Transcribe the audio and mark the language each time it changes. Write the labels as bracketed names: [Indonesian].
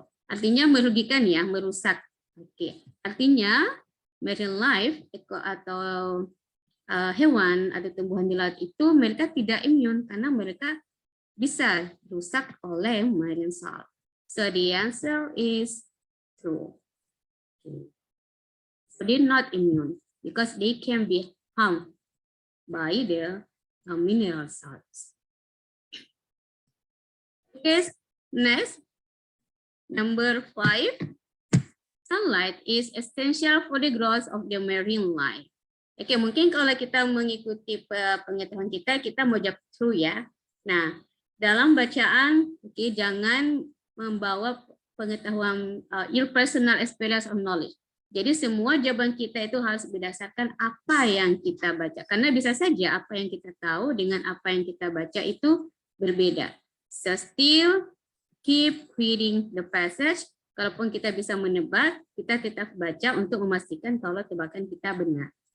[Indonesian] Artinya merugikan ya, merusak. Artinya marine life atau hewan atau tumbuhan di laut itu mereka tidak imun karena mereka bisa rusak oleh marine salt. [English] So the answer is true. So they're not immune because they can be harmed by the mineral salts. Okay, next, number 5. Sunlight is essential for the growth of the marine life. [Indonesian] Oke, mungkin kalau kita mengikuti pengetahuan kita mau jawab true ya. Nah, dalam bacaan, jangan membawa pengetahuan [English] your personal experience of knowledge. [Indonesian] Jadi semua jawaban kita itu harus berdasarkan apa yang kita baca. Karena bisa saja apa yang kita tahu dengan apa yang kita baca itu berbeda. [English] So still keep reading the passage. [Indonesian] Kalaupun kita bisa menebak, kita tetap baca untuk memastikan kalau tebakan kita benar.